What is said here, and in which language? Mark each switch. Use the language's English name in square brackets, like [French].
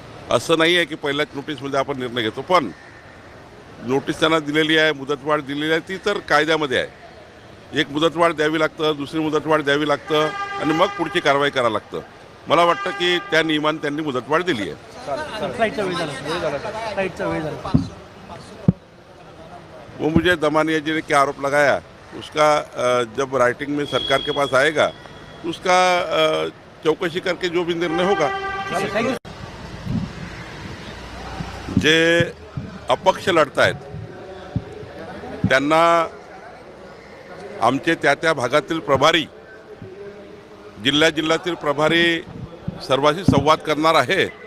[Marathi] असं नाही आहे की पहिल्याच नोटीसमध्ये आपण निर्णय घेतो. पण नोटीस त्यांना दिलेली आहे, मुदतवाढ दिलेली आहे, ती तर कायद्यामध्ये आहे. एक मुदतवाढ द्यावी लागतं, दुसरी मुदतवाढ द्यावी लागतं आणि मग पुढची कारवाई करावं लागतं. मला वाटतं की त्या नियमाने त्यांनी मुदतवाढ दिली आहे. फ्लाईटचा वेळ झाला. फ्लाईटचा वेळ झाला. [Hindi] वो मुझे दमानिया जी ने क्या आरोप लगाया उसका जब राइटिंग में सरकार के पास आएगा तो उसका चौकसी करके जो भी निर्णय होगा. [English] Thank you. [Marathi] जे अपक्ष लढतायत त्यांना आमचे त्या भागातील प्रभारी, जिल्ह्यातील प्रभारी सर्वांशी संवाद करणार आहे.